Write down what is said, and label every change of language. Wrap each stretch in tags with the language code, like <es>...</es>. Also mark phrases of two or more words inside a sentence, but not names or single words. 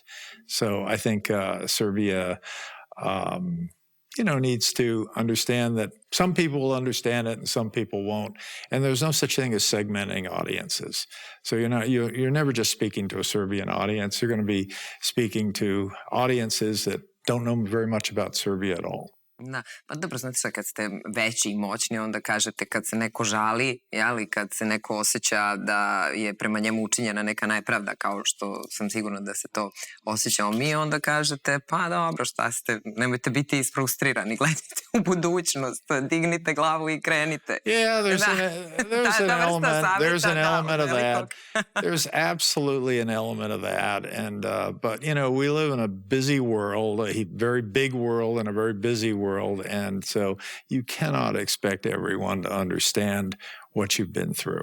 <en>So I think Serbia, needs to understand that some people will understand it and some people won't. And there's no such thing as segmenting audiences. So you're never just speaking to a Serbian audience. You're going to be speaking to audiences that don't know very much about Serbia at all.</en> <sr>Da, pa dobro, znate šta, kad ste veći i moćni, onda kažete kad se neko žali, kad se neko osjeća da je prema njemu učinjena neka nepravda, kao što sam sigurna da se to osjećamo mi, onda kažete, pa dobro, šta ste, nemojte biti isfrustrirani, gledajte u budućnost, dignite glavu i krenite.</sr> <en>Yeah, there's an element of that. There's absolutely an element of that. And, but, we live in a busy world, a very big world and a very busy world. world. And so you cannot expect everyone to understand what you've been through.</en>